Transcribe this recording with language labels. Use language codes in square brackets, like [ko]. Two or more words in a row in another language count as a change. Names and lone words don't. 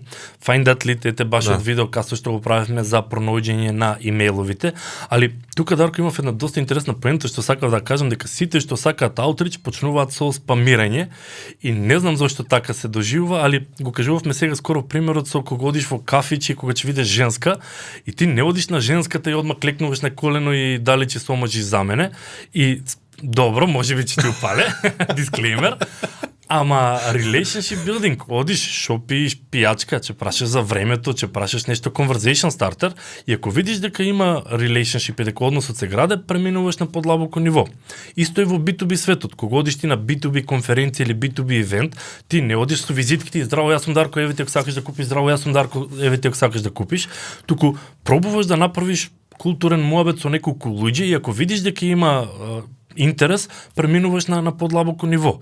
[mk] Find That Lead ете баш од видеокаста што го правевме за пронаоѓање на имејловите, али тука Дарко имав една доста интересна поента што сакав да кажам дека сите што сакаат аутрич почнуваат со спамирање и не знам зошто така се доживува, али го кажувавме сега скоро примерот со кога одиш во кафич и кога ќе видиш женска и ти не одиш на женската и одма клекнуваш на колено и дали ќе се омажиш за мене и добро, можеби ќе ти упале, дисклеймер. [en] Ама relationship building, [mk] одиш, шо пиеш пиячка, че прашаш за времето, че прашаш нещо [en] conversation starter [mk] и ако видиш дека има relationship и дека односот се граде, преминуваш на подлабоко ниво. Исто е во B2B светот. Кога одиш ти на B2B конференција или B2B евент, ти не одиш со визитките и здраво, јас сум Дарко, еве ти ако сакаш да купиш, здраво, јас сум Дарко, еве ти ако сакаш да купиш, туку пробуваш да направиш културен муабет со неколку луѓе и ако видиш дека има интерес, преминуваш на подлабоко ниво.